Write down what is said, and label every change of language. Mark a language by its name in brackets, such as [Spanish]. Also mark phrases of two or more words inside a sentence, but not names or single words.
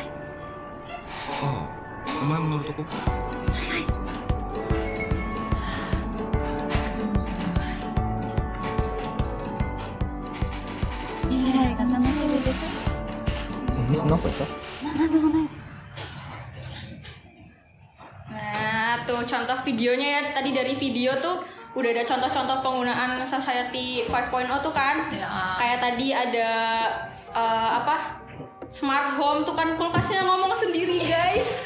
[Japanese] ああ、お前も乗るとこ？未来が楽しみです。なんか言った？なんでもない。 [Indonesian] Nah, tuh contoh videonya ya. Tadi dari video tuh udah ada contoh-contoh penggunaan Society 5.0 tuh kan. Ya. Kayak tadi ada [English] smart home [Indonesian] tuh kan, kulkasnya ngomong sendiri guys.